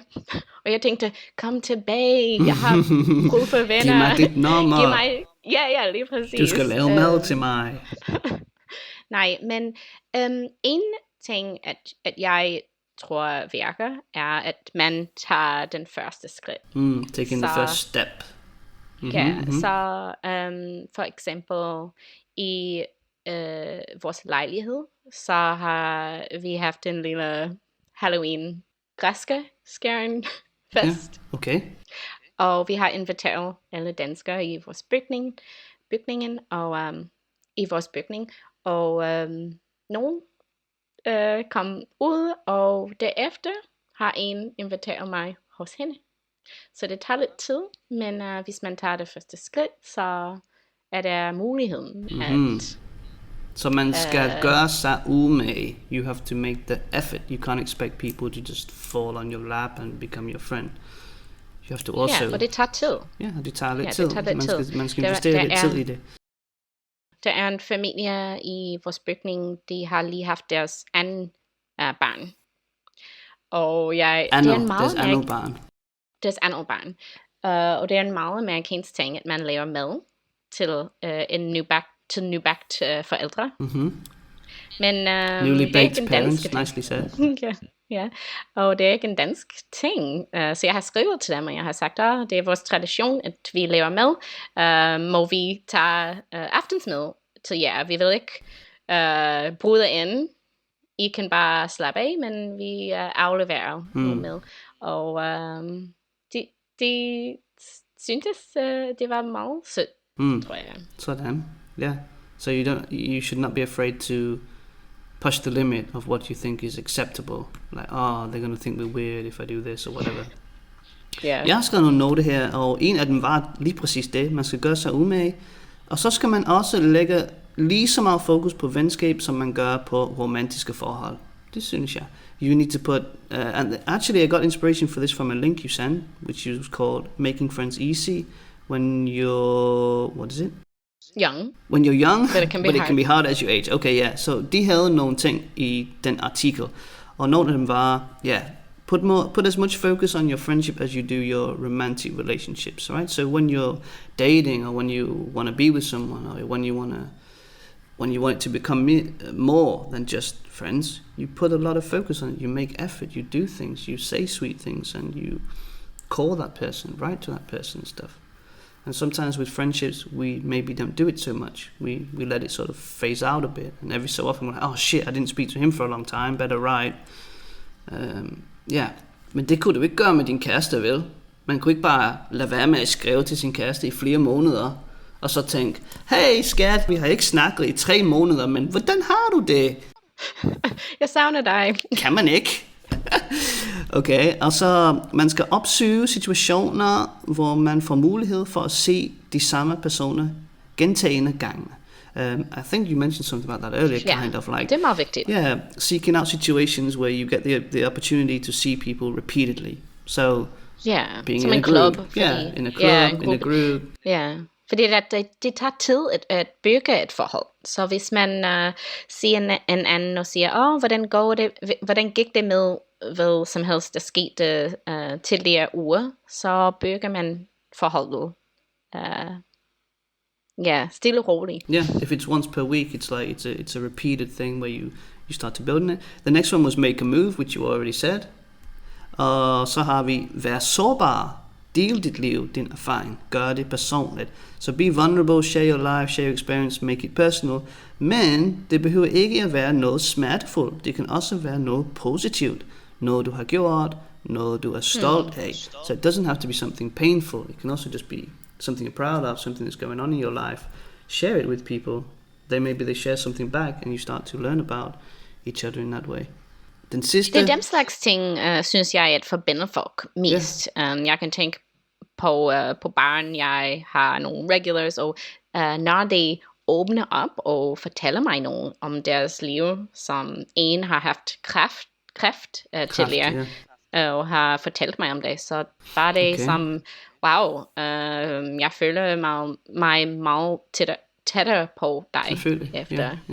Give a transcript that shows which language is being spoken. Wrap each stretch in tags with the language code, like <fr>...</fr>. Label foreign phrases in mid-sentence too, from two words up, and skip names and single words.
<da>Og jeg tænkte, kom tilbage, jeg har brug for venner. Giv mig dit nummer. Giv mig, ja, lige præcis. Du skal lave mad til mig. Nej, men en ting, at jeg tror virker, er, at man tager den første skridt.</da> <en>Taking the first step.</en> <da>Så for eksempel i vores lejlighed, så har vi haft en lille Halloween græskeskæring fest. Ja, okay. Og vi har inviteret alle danskere i vores bygningen og i vores bygning, og nogen kom ud, og derefter har en inviteret mig hos hende. Så det tager lidt tid, men hvis man tager det første skridt, så er der muligheden at... Så man skal gøre sig umage.</da> <en>You have to make the effort. You can't expect people to just fall on your lap and become your friend. You have to also...</en> <da>Ja, og det tager tid. Ja, det tager lidt tid. Man skal investere lidt tid i det. Der er en familie i vores bygning, de har lige haft deres anden barn. Og det er en meget... Deres andet barn. Og det er en meget amerikansk ting, at man laver mad til en nybagt forældre. Men</da> <en>newly baked parents, nicely said.</en> <da>Ja, og det er ikke en dansk ting. Så jeg har skrevet til dem, og jeg har sagt, det er vores tradition, at vi laver mad. Må vi tage aftensmad til jer? Vi vil ikke bryde ind. I kan bare slappe af, men vi afleverer mad. Og de syntes, det var meget sødt, tror jeg. Sådan,</da> <en>yeah. So you should not be afraid to push the limit of what you think is acceptable. Like, they're going to think we're weird if I do this or whatever. Yeah.</en> <da>Jeg har skrevet nogle noter her, og en af dem var lige præcis det. Man skal gøre sig umage. Og så skal man også lægge lige så meget fokus på venskab, som man gør på romantiske forhold. Det synes jeg.</da> <en>You need to put... and actually, I got inspiration for this from a link you sent, which is called Making Friends Easy. When you're... What is it? Young. When you're young, But it can be hard as you age.</en> <da>Okay, ja. Så de havde nogle ting i den artikel. Og nogle af dem var,</da> <en>put as much focus on your friendship as you do your romantic relationships, right? So when you're dating, or when you want to be with someone, or when you want it to become more than just friends, you put a lot of focus on it. You make effort, you do things, you say sweet things, and you call that person, write to that person and stuff. And sometimes with friendships, we maybe don't do it so much. We let it sort of phase out a bit. And every so often we're like, oh shit, I didn't speak to him for a long time, better write.</en> <da>Men det kunne du ikke gøre med din kæreste, vel? Man kunne ikke bare lade være med at skrive til sin kæreste i flere måneder, og så tænke, hey skat, vi har ikke snakket i 3 måneder, men hvordan har du det? Jeg savner dig. Kan man ikke? Okay, og så man skal opsøge situationer, hvor man får mulighed for at se de samme personer gentagende gange.</da> <en>I think you mentioned something about that earlier, kind of like...</en> <da>det er meget vigtigt.</da> <en>Yeah, seeking out situations where you get the opportunity to see people repeatedly. So, being</en> <da>som</da> <en>in</en> <da>en</da> <en>a group.</en> <da>klub.</da> <en>In a club, in a group.</en> <da>Ja, fordi det tager tid at bygge et forhold. Så hvis man siger en anden og siger, hvordan gik det med hvad som helst, der skete tidligere uger, så bygger man forholdet. Stille og roligt.</da> <en>Yeah, if it's once per week, it's like it's a repeated thing where you start to build it. The next one was make a move, which you already said.</en> <da>Og så har vi vær sårbar. Del dit liv, din erfaring. Gør det personligt.</da> <en>So be vulnerable, share your life, share your experience, make it personal. Men det behøver ikke at være noget smertefuldt. Det kan også være noget positivt. Noget du har gjort, noget du er stolt af. So it doesn't have to be something painful. It can also just be something you're proud of, something that's going on in your life. Share it with people. Maybe they share something back, and you start to learn about each other in that way.</en> <da>Den sidste... Det er dem slags ting, synes jeg, at forbinder folk mest. Jeg kan tænke på barn, jeg har nogle regulars, og når de åbner op og fortæller mig noget om deres liv, som en har haft kræft tidligere, og har fortalt mig om det, så var det som, wow, jeg føler mig meget tættere på dig efter.</da>